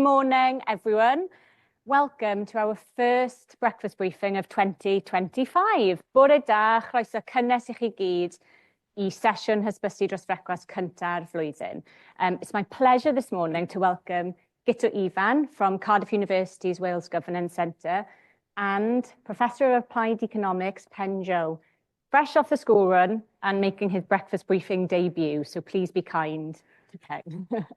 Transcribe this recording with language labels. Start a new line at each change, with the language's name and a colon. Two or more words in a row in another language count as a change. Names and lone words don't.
English: morning, everyone. Welcome to our first breakfast briefing of 2025.
Welsh: Bore da, chroeso cynnes I chi gyd I sesiwn hysbysu dros brecwast cynta'r flwyddyn.
English: It's my pleasure this morning to welcome Guto Ifan from Cardiff University's Wales Government Centre and Professor of Applied Economics, Peng Zhou, fresh off the school run and making his breakfast briefing debut, so please be kind to Peng.